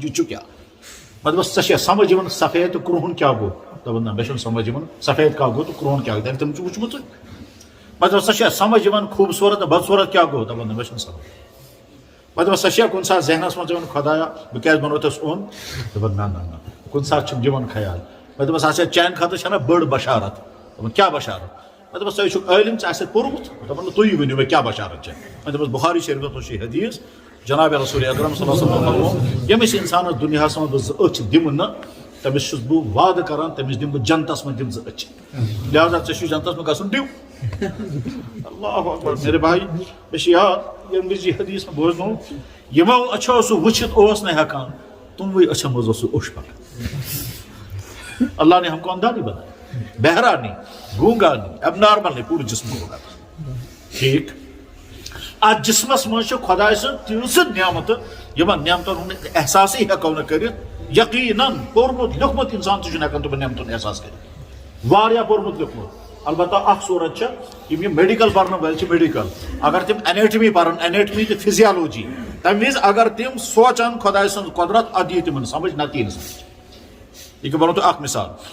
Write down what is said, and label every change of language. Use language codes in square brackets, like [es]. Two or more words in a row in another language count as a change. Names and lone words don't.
[ks] یہِ چھُ کیٛاہ مےٚ دوٚپُس ژےٚ چھُیا سمجھ یِوان سفید تہٕ کرٛہُن کیٛاہ گوٚو دوٚپُن نہ مےٚ چھُنہٕ سمجھ یِوان سفید کیٛاہ گوٚو تہٕ کرٛہُن کیٛاہ گوٚو تٔمۍ چھُ وُچھمُتٕے مےٚ دوٚپُس ژےٚ چھُیا سمجھ یِوان خوٗبصوٗرت تہٕ بدصوٗرت کیٛاہ گوٚو دوٚپُن نہ مےٚ چھُنہٕ سمجھ مےٚ دوٚپُس ژےٚ چھُیا کُنہِ ساتہٕ ذہنس منٛز یِوان خۄدایا بہٕ کیٛازِ بنوتُس اوٚن دوٚپُن نہ نہ نہ کُنہِ ساتہٕ چھُم یِوان خیال مےٚ دوٚپُس اچھا چانہِ خٲطرٕ چھےٚ نا بٔڑ بشارت دوٚپُن کیٛاہ بشارت مےٚ دوٚپُس ژٕ چھُکھ عٲلِم ژےٚ آسٮ۪تھ پوٚرمُت دوٚپُن نہٕ تُہی ؤنِو مےٚ کیٛاہ بشارت چھےٚ مےٚ دوٚپُس بُخاری شریٖفس منٛز چھُ حدیٖث جناب رسول اکرم [ar] صلی اللہ علیہ وسلم [ks] فرمو یمس انسانس دنیا مز اچھ دم تمس بہ وعدہ کران تمس دم بہ جنتس من دم اچھ لہذا ژے جنتس من گژھُن ڈیو [ar] اللہ اکبر [ks] میرے بھائی مے یاد یم وز یہ حدیث میں بوزنو یمو اچھو سہ وچھت اوس نہ ہیکان تموی اچھو مز اوس اوش پکان [ur] اللہ نے ہم کو اندھا نہیں بنایا بہرا نہیں گونگا نہیں اب نارمل نہیں پورے جسم کو ٹھیک [ks] ات جسمس مز خدا سن تیز نعمت یمن نعمتن ہند احساس ہیکو نا کرت یقیناً پورمت لیوکھمت انسان تہ ہیکان تمن نعمتن احساس کرت واریاہ پورمت لیوکھمت البتہ اخ صورت یم یہ میڈیکل پرن ول میڈیکل اگر تم اینیٹمی پرن اینیٹمی تو فزیالوجی تمہ وز اگر تم سوچان خدا سن قدرت اد یہ تمن سمجھ نہ تین سمجھ یہ ونو تو اخ مثال